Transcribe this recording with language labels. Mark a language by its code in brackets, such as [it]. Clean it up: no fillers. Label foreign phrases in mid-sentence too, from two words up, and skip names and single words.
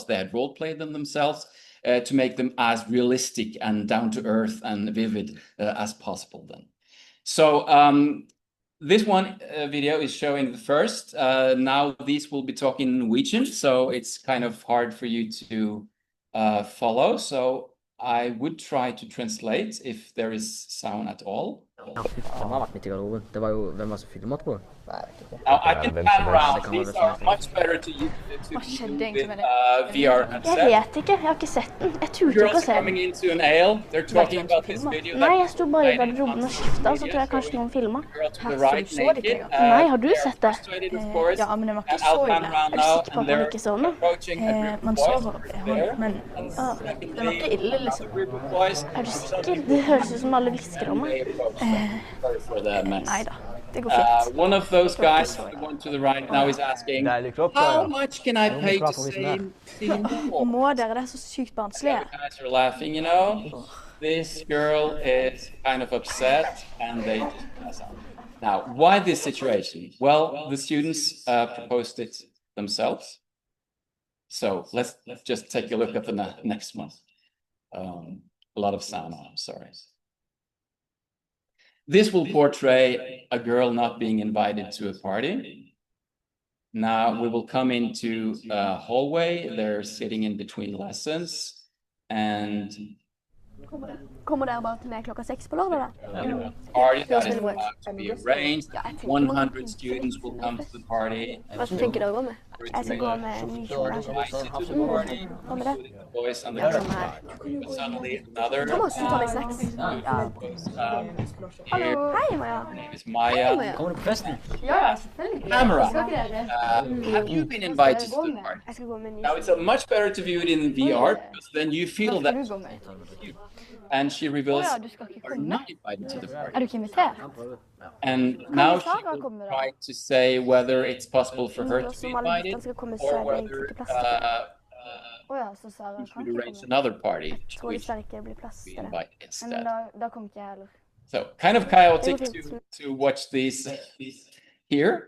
[en] They had role-played them themselves to make them as realistic and down-to-earth and vivid as possible then. So this one video is showing the first. Now these will be talking in Norwegian, so it's kind of hard for you to follow. So I would try to translate if there is sound at all. [no] Ja, fy faen, han har vært midt i garderoben. Det var jo, hvem var det som filmet på det? [en] Now I can pan around. These are much better to use [no] Hva skjedde egentlig med det? [en] VR headset. [no] Jeg vet ikke, jeg har ikke sett den. Jeg turte ikke å [en] Girls [no] se den. [en] coming into an ale, they're talking about this video. [no] Nei, jeg sto bare i garderoben og skifta, så tror jeg kanskje noen filma. [en] To the right, naked. [no] Nei, har du sett det? Ja, men det var ikke så ille. Er du sikker på at man ikke så den? Man så men det var ikke ille, liksom. Er du sikker? Det høres ut som alle hvisker om meg. Nei da. Det går fint. [en] One of those guys, the one to the right now, is asking, how much can I pay to see more? [no] Må dere, det er så sykt barnslige. [en] The guys are laughing, you know. This girl is kind of upset, and they just pass out. Now, why this situation? Well, the students proposed it themselves. So let's just take a look at the next one. A lot of sound, I'm sorry. This will portray a girl not being invited to a party. Now we will come into a hallway. They're sitting in between lessons, and [no] Kommer dere bare til meg klokka 6 på lørdag da? [en] Party that is about to be arranged. 100 students will come to the party. [no] Hva tenker dere å gå med? Jeg skal gå med en ny kjole. Hva med det? [en] Boys on the suddenly another. [no] Thomas, du tar meg snacks. Hallo. Hei, Maja. [en] My name is Maya. [no] Kommer du på festen? Ja, selvfølgelig. [en] Camera. Have you been invited to the party? [no] Jeg skal gå med en ny [en] Now it's much better to view it in VR because then you feel that. And she reveals you're not invited to the party. [no] Er du ikke invitert? [en] And now she will try to say whether it's possible for her to be invited or whether we should arrange another party to which be invited instead. So kind of chaotic to watch these here.